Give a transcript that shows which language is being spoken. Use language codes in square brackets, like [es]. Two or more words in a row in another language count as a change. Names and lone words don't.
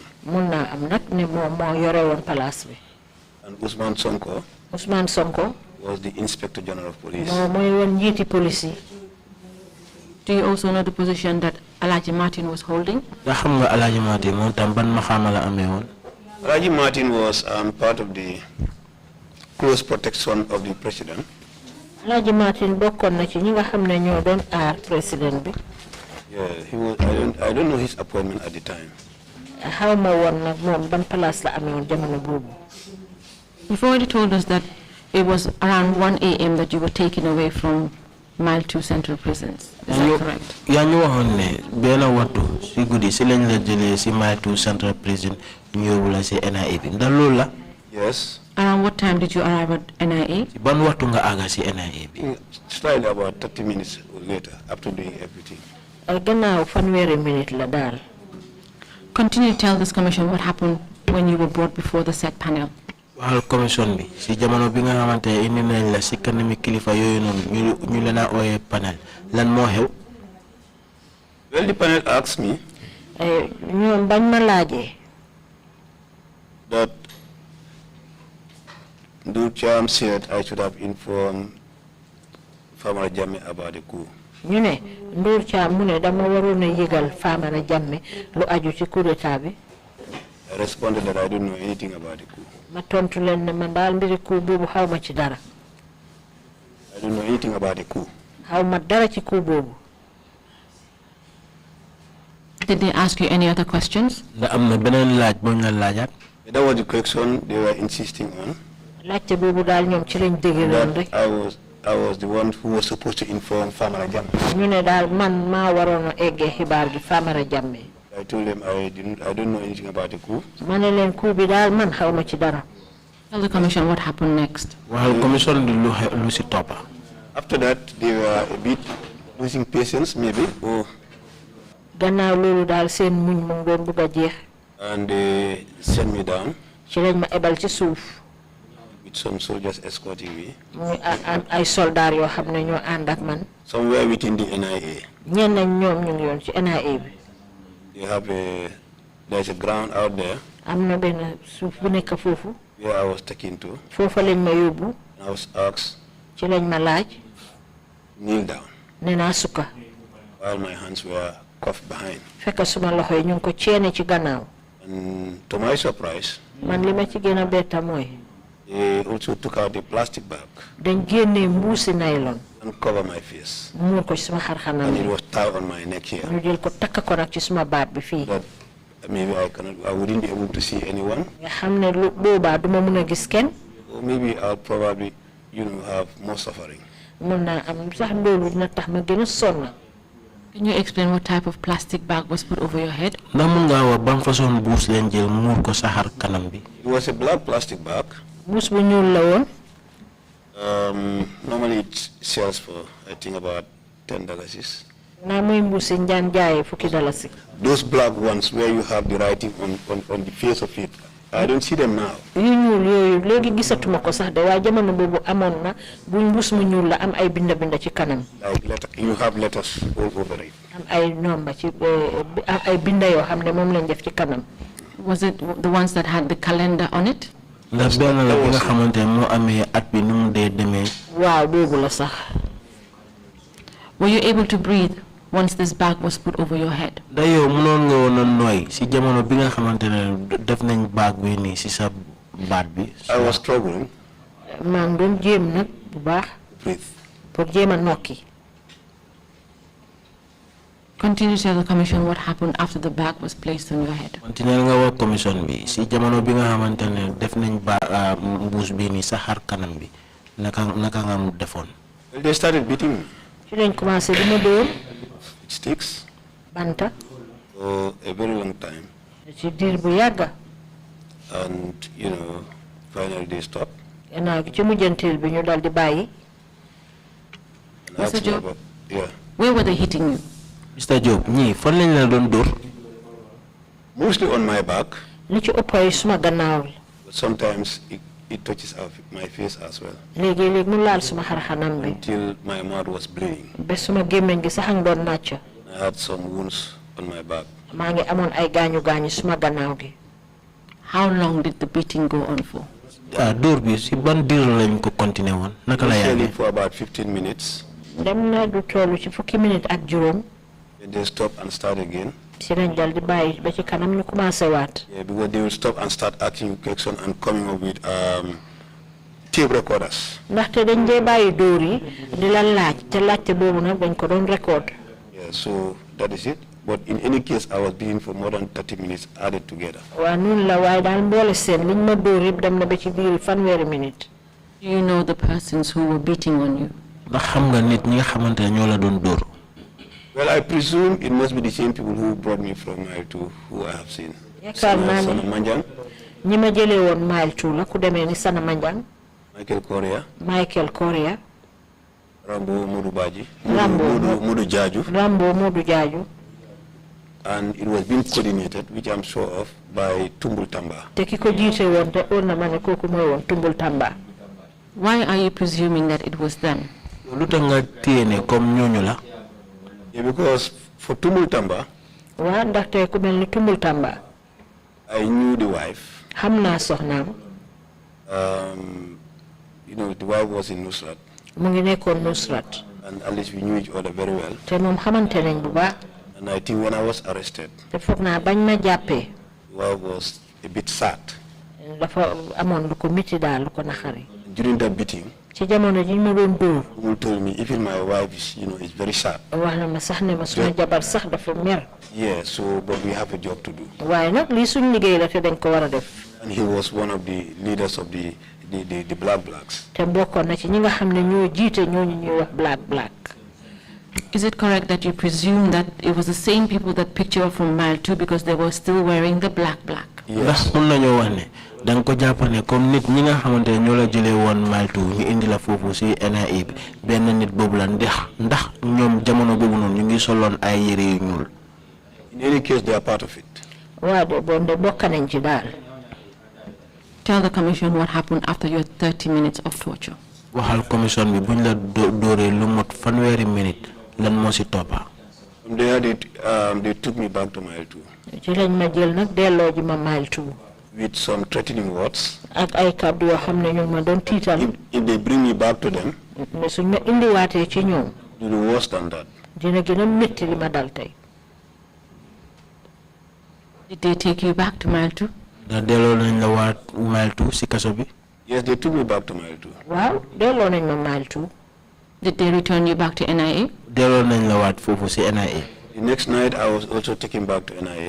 [en] And Usman Sonko was the Inspector General of Police. Do you also know the position that Alaji Martin was holding? Alaji Martin was part of the close protection of the president. [wo] Alaji Martin bokon na ci ñi nga xamne ñoo doon aar president bi. [en] Yeah, he was. I don't know his appointment at the time. [wo] Xawma won nak mom ban place la amé won jamono bobu. [en] You've already told us that it was around 1 a.m. that you were taken away from Mile 2 Central Prisons. Is that correct? [wo] Ya ñu waxon ne ben waxtu ci guddi ci lañ la jëlé ci Mile 2 Central Prison ñëwu la ci NIA bi. Ndax loolu la? [en] Yes. Around what time did you arrive at NIA? [wo] Ban waxtu nga aga ci NIA bi? [en] Slightly about 30 minutes later after doing everything. [wo] Gannaaw fanweeri minute la dal. [en] Continue to tell this commission what happened when you were brought before the said panel. [wo] Wal commission bi ci jamono bi nga xamantene indi nañ la ci kanami kilifa yoyu non ñu leena oyé panel lan mo xew? [en] Well, the panel asked me [wo] ñoom bañ ma laajee [en] that the Cham said I should have informed Famara Jammeh about the coup. [wo] ñu ne Ndur Cham mu ne dama waroon a yëgal Famara Jammeh lu aju ci [fr] coup d'état [wo] bi. [en] I responded that I don't know anything about the coup. [wo] Ma tontu leen ne man daal mbiri coup boobu xawma ci dara. [en] I don't know anything about the coup. [wo] Xawma dara ci coup boobu. [en] Did they ask you any other questions? That was the question they were insisting on. [wo] Laajte boobu daal ñoom ci lañ dëgëroon rek. [en] I was the one who was supposed to inform Famara Jammeh. [wo] ñu ne daal man maa waroon a eggee xibaar gi Famara Jammeh. [en] I told them I don't know anything about the coup. [wo] Ma ne leen coup bi daal man xawma ci dara. [en] Tell the commission what happened next. Well, [wo] commission lu ci topa. [en] After that they were a bit losing patience maybe or [wo] gannaaw loolu daal seen muñ mu doon bëgg a jeex. [en] And they sent me down. [wo] Ci lañ ma ebal ci suuf. [en] With some soldiers escorting me. [wo] Ay soldaar yoo xam ne ñoo ànd ak man. [en] Somewhere within the NIA. [wo] ñenn ñoom ñu ngi yoon ci NIA bi. [en] There's a ground out there. [wo] Am na benn suuf bu nekk foofu. [en] Where I was taken to. [wo] Foofa lañ ma yóbbu. [en] I was asked. [wo] Ci lañ ma laaj. [en] Kneel down. [wo] Nee naa sukka. [en] While my hands were cuffed behind. [wo] Fekk suma loxo yi ñu ngi ko ceene ci gannaaw. [en] And to my surprise. [wo] Man li ma ci gën a betta mooy. [en] They also took out a plastic bag. [wo] Dañ génnee mbuusi nylon. [en] And cover my face. [wo] Muur ko ci suma xarxanam. [en] And it was tied on my neck here. [wo] Ñu jël ko takk ko nag ci suma baat bi fii. [en] That maybe I wouldn't be able to see anyone. [wo] Nga xam ne lu boobaa duma mun a gis kenn. [en] Or maybe I'll probably, have more suffering. [wo] Mun naa am sax loolu dina tax ma gën a sonn. [en] Can you explain what type of plastic bag was put over your head? It was a black plastic bag. [wo] Buus bu ñuul la woon. [en] Normally it sells for I think about $10. [wo] Naa muy mbuusi njaan jaayee $10. [en] Those black ones where you have the writing on the face of it, I don't see them now. [wo] Yu ñuul yooyu léegi gisatuma ko sax de waaye jamono boobu amoon na bu mbuus mu ñuul la am ay binda ci kanam. [en] Like you have letters all over it. [wo] Am ay nomba ci am ay binda yoo xam ne moom lañ def ci kanam. [en] Was it the ones that had the calendar on it? [wo] Ndax benn la bi nga xamante moo amee at bi nu mu dee demee. Waaw boobu la sax. [en] Were you able to breathe once this bag was put over your head? [wo] Da yow mënoon nga woon a nooy si jamono bi nga xamante ne def nañ bag bi nii si sa baat bi. [en] I was struggling. [wo] maa ngi doon jéem nag bu baax. [en] Breathe. [wo] Pour jéem a nokki. [en] Continue to tell the commission what happened after the bag was placed on your head. [wo] Continue nga wax commission bi si jamono bi nga xamante ne def nañ mbuus bi nii sa xar kanam bi naka nga mu defoon. [en] They started beating me. [wo] Ci lañ commencé di ma dóor. [en] Sticks. [wo] Banta. [en] For a very long time. [wo] Ci diir bu yàgga. [en] And finally they stopped. [wo] Gannaaw gi ci mujjanteel bi ñu dal di bàyyi. [en] Mr. Job, yeah. Where were they hitting you? [wo] Mr. Job, ñii fan lañ la doon dóor. [en] Mostly on my back. [wo] Li ci ëpp suma gannaaw. [en] But sometimes it touches my face as well. [wo] Léegi mu laal suma xarxanam bi. [en] Until my mouth was bleeding. [wo] Ba suma gémmiñ gi sax a ngi doon nàcc. [en] I had some wounds on my back. [wo] Maa ngi amoon ay gaañu suma gannaaw gi. [en] How long did the beating go on for? [wo] Dóor bi si ban diir lañ ko continuer woon naka la yàggee. [en] For about 15 minutes. [wo] dem na du tollu ci fukki minute ak juróom. [en] They stop and start again. [wo] ci lañ dal di bàyyi ba ci kanam ñu commencé waat. [en] Yeah, because they will stop and start asking questions and coming up with tape recorders. [wo] ndaxte dañ dee bàyyi dóor yi di la laaj te laajte boobu nag dañ ko doon record. [en] Yeah, so that is it. But in any case, I was being for more than 30 minutes added together. [wo] waa noonu la waaye daal mboole seen liñ ma dóor yëpp dem na ba ci biir fanweeri minute. [en] Do you know the persons who were beating on you? [wo] ndax xam nga nit ñi nga xamante ne ñoo la doon dóor. [en] Well, I presume it must be the same people who brought me from Mile 2 who I have seen. [wo] Sana Manjang. ñi ma jëlee woon Mile 2 la ku demee ni Sana Manjang. [en] Michael Korea. Rambo Modu Baji. Modu Jaju. And it was being coordinated, which I'm sure of, by Tumbul Tamba. [wo] Te ki ko jiite woon te on na ma ne kooku mooy woon Tumbul Tamba. [en] Why are you presuming that it was them? [wo] lu tax nga téye ne comme ñooñu la. [en] Yeah, because for Tumbul Tamba, [wo] waa ndaxte ku mel ni Tumbul Tamba. [en] I knew the wife. [wo] xam naa soxnaam. [en] You know, the wife was in Nusrat. [wo] mu ngi nekkoon Nusrat. [en] And at least we knew each other very well. [wo] te moom xamante nañ bu baax. [en] And I think when I was arrested, [wo] te foog naa bañ ma jàppee. [en] the wife was a bit sad. [wo] dafa amoon lu ko miti daal lu ko naxari. [en] During that beating, [wo] ci jamono ji ma doon dóor. [en] who told me even my wife is, is very sad. [wo] wax na ma sax ne ma suma jabar sax dafa mer. [en] Yeah, so but we have a job to do. [wo] waaye nag lii suñ liggéey la te dañ ko war a def. [en] And he was one of the leaders of the blacks. [wo] te bokkoon na ci ñi nga xam ne ñoo jiite ñooñu ñuy wax black. [en] Is it correct that you presume that it was the same people that picked you up from Mile 2 because they were still wearing the black? Yes. [wo] mun nañoo wax ne danga ko jàpp ne comme nit ñi nga xamante ne ñoo la jëlee woon Mile 2 ñu indi la foofu si NIA bi benn nit boobu la ndax ñoom jamono boobu noonu ñu ngi soloon ay yére yu ñuul. [en] In any case, they are part of it. [wo] waaw de bon de bokk nañ ci daal. [en] Tell the commission what happened after your 30 minutes of torture. [wo] waxal commission bi buñ la dóoree lu mot fanweeri minute lan moo si toppa. [en] From there, they took me back to Mile 2. [wo] ci lañ ma jël nag delloo ji ma Mile 2. [en] With some threatening words. [wo] ak ay kàddu yoo xam ne ñu ma doon tiital. [en] If they bring me back to them, [wo] mais suñ ma indiwaatee ci ñoom. [en] do the worse than that. [wo] dina gën a métti li ma dal tey. [en] Did they take you back to Mile 2? [wo] ndax delloo nañ la waat Mile 2 si kaso bi. [en] Yes, they took me back to Mile 2. [wo] waaw delloo nañ ma Mile 2. [en] Did they return you back to NIA? [wo] delloo nañ la waat foofu si NIA. [en] The next night, I was also taken back to NIA.